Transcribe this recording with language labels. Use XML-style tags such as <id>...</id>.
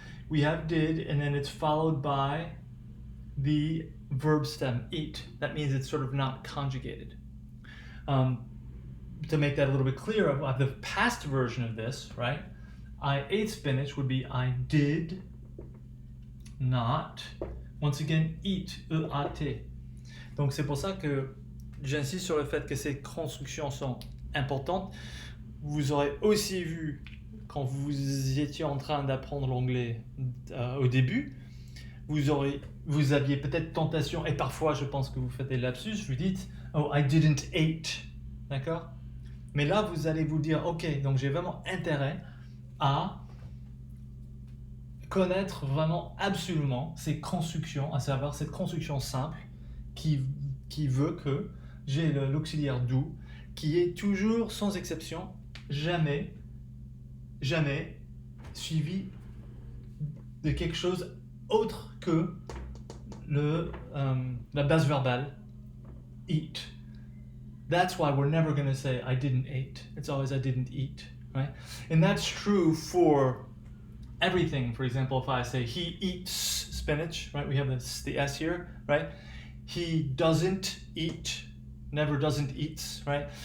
<en>We have did, and then it's followed by the verb stem, eat. That means it's sort of not conjugated. To make that a little bit clearer, the past version of this, right? I ate spinach would be I did not, once again, eat, E-A-T.</en> <fr>Donc c'est pour ça que j'insiste sur le fait que ces constructions sont importantes. Vous aurez aussi vu, quand vous étiez en train d'apprendre l'anglais au début, vous aviez peut-être tentation, et parfois je pense que vous faites des lapsus, vous dites «</fr> <en>Oh, I didn't eat</en> <fr>». D'accord? Mais là, vous allez vous dire « Ok, donc j'ai vraiment intérêt à connaître vraiment absolument ces constructions, à savoir cette construction simple qui veut que j'ai l'auxiliaire do, qui est toujours, sans exception, jamais suivi de quelque chose autre que la base verbale eat.</fr> <en>That's why we're never going to say I didn't eat. It's always I didn't eat, right? And that's true for everything. For example, if I say he eats spinach, right? We have the S here, right? He doesn't eat, never doesn't eats, right?</en>